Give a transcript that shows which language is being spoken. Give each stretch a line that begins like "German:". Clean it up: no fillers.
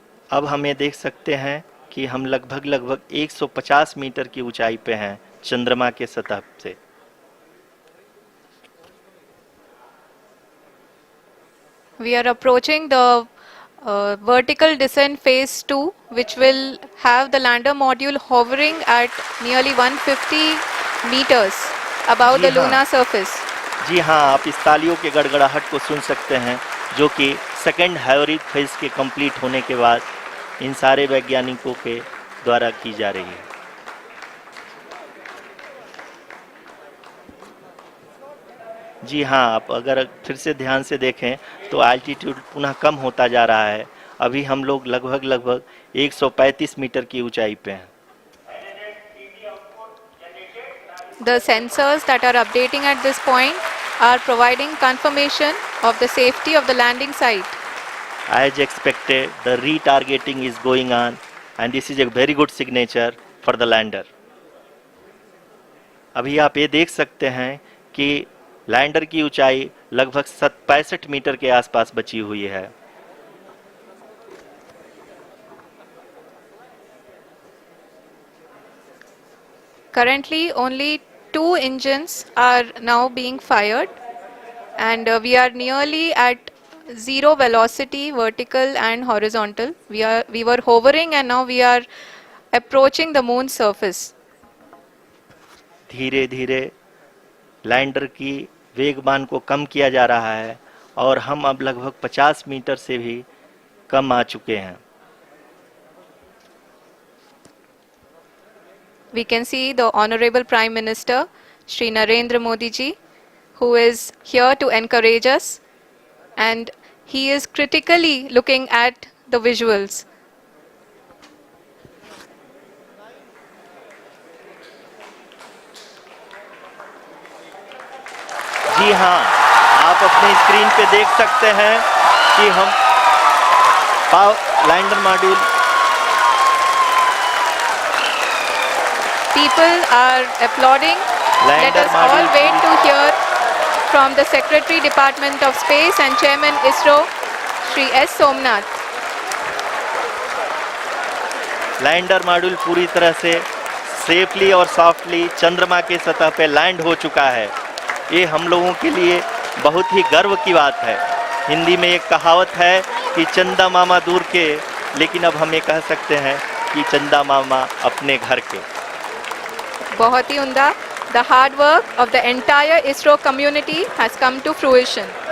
Hindi: अब हम ये देख सकते हैं कि हम लगभग 150 मीटर की ऊंचाई पे हैं चंद्रमा के सतह से।
English: We are approaching the vertical descent phase 2, which will have the lander module hovering at nearly 150 meters above the
Hindi: जी हाँ।
English: lunar surface.
Hindi: जी हाँ, आप इस तालियों के गड़गड़ाहट को सुन सकते हैं जो कि सेकेंड हाइवरिक फेज के कंप्लीट होने के बाद इन सारे वैज्ञानिकों के द्वारा की जा रही है। जी हाँ, आप अगर फिर से ध्यान से देखें तो एल्टीट्यूड पुनः कम होता जा रहा है। अभी हम लोग लगभग 135 मीटर की ऊंचाई पे हैं।
English: The sensors that are updating at this point are providing confirmation of the safety of the landing site. As expected, the retargeting is going on and this is a very good signature for the lander.
Hindi: अभी आप ये देख सकते हैं कि lander की ऊंचाई लगभग 65 मीटर के आसपास बची हुई है।
English: Currently, only 2 engines are now being fired, and we are nearly at zero velocity, vertical and horizontal. We were hovering, and now we are approaching the moon's surface.
Hindi: धीरे धीरे लैंडर की वेगमान को कम किया जा रहा है और हम अब लगभग 50 मीटर से भी कम आ चुके हैं।
English: We can see the Honorable Prime Minister, Shri Narendra Modi ji, who is here to encourage us, and he is critically looking at the visuals.
Hindi: जी हाँ, आप अपने स्क्रीन पे देख सकते हैं कि हम lander module
English: People are applauding. Let us all wait to hear from the Secretary Department of Space and Chairman ISRO, Shri S. Somnath.
Hindi: Lander module पूरी तरह से सेफली और सॉफ्टली चंद्रमा के सतह पे लैंड हो चुका है। ये हम लोगों के लिए बहुत ही गर्व की बात है। हिंदी में एक कहावत है कि चंदा मामा दूर के, लेकिन अब हम ये कह सकते हैं कि चंदा मामा अपने घर के। बहुत ही उम्दा.
English: The hard work of the entire ISRO community has come to fruition.